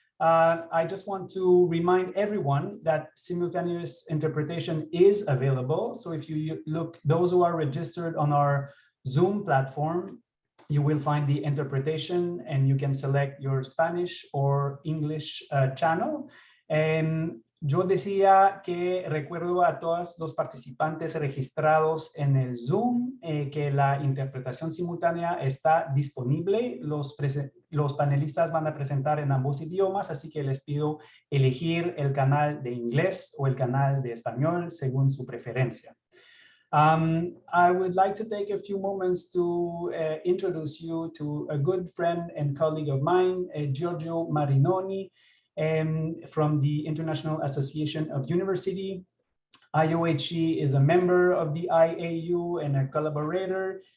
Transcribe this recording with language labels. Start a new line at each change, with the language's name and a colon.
English: I just want to remind everyone that simultaneous interpretation is available. So if you look, those who are registered on our Zoom platform, you will find the interpretation and you can select your Spanish or English channel.
Spanish: Yo decía que recuerdo a todos los participantes registrados en el Zoom que la interpretación simultánea está disponible. Los panelistas van a presentar en ambos idiomas, así que les pido elegir el canal de inglés o el canal de español según su preferencia.
English: I would like to take a few moments to introduce you to a good friend and colleague of mine, Giorgio Marinoni, from the International Association of University. IOHE is a member of the IAU and a collaborator.